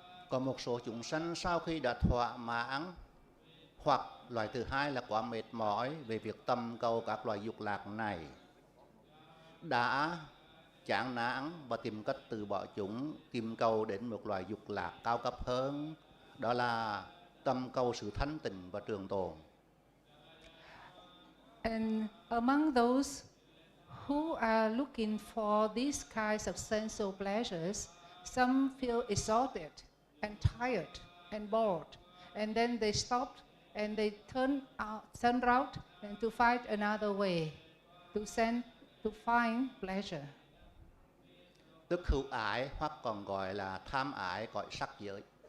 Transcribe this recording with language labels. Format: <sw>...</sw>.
<vi>Còn một số chúng sanh sau khi đã thỏa mãn, hoặc loại thứ hai là quá mệt mỏi về việc tầm cầu các loại dục lạc này, đã chán nản và tìm cách từ bỏ chúng, tìm cầu đến một loại dục lạc cao cấp hơn, đó là tầm cầu sự thanh tịnh và trường tồn.</vi> <en>And among those who are looking for these kinds of sensual pleasures, some feel exhausted and tired and bored, and then they stop and they turn around and to find another way to find pleasure.</en> <vi>Tức hữu ái, hoặc còn gọi là tham ái cõi sắc giới.</vi>